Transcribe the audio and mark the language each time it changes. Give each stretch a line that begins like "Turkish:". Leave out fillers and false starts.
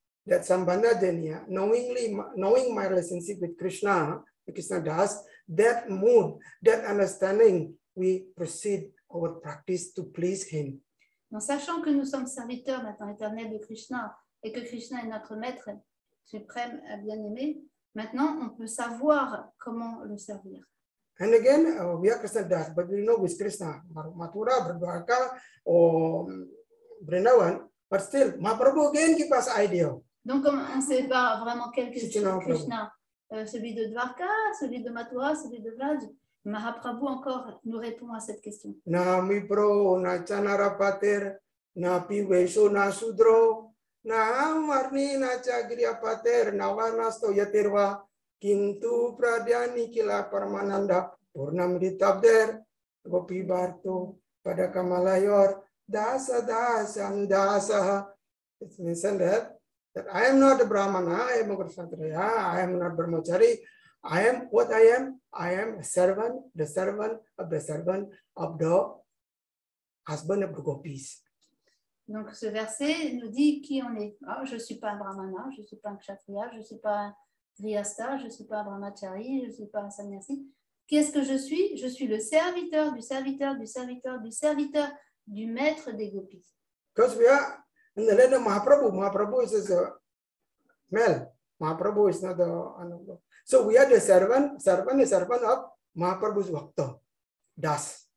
English: That
Bangla: Sambandha janiya,
English: knowing my relationship with Krishna, Krishna Das, that mood, that understanding, we proceed our practice to please him.
French: En sachant que nous sommes serviteurs maintenant éternels de Krishna et que Krishna est notre maître suprême bien-aimé, maintenant on peut savoir comment le servir.
English: And again, we are Krishna Das, but we know with Krishna, Mathura, Dwarka, or Vrindavan, but still, Mahaprabhu again give us idea.
French: Donc on ne sait pas vraiment quel Krishna, celui de Dwarka, celui de Mathura, celui de Vraj. Mahaprabhu encore nous répond à cette question.
Sanskrit: Na mipro, na chanarapater, na piveso, na sudro, na marni, na chagriapater, na varnasto yatirva, kintu pradhyani kila parmananda, purnamritabder, gopi bharto, pada kamalayor, dasa dasam dasaha.
English: It's mentioned that I am not a Brahmana, I am a Kshatriya, I am not Brahmachari. I am what I am. I am a servant, the servant of the husband of the gopis.
French: Donc ce verset nous dit qui on est. Ah, je ne suis pas un brahmana, je ne suis pas un kshatriya, je ne suis pas un grihastha, je ne suis pas un brahmachari, je ne suis pas un sannyasi. Qu'est-ce que je suis? Je suis le serviteur du serviteur du serviteur du serviteur du maître des gopis.
English: Because we are in the land of Mahaprabhu. Mahaprabhu is a male. Mahaprabhu is not the. So we are the servant of Mahaprabhu's Bhakta, Das.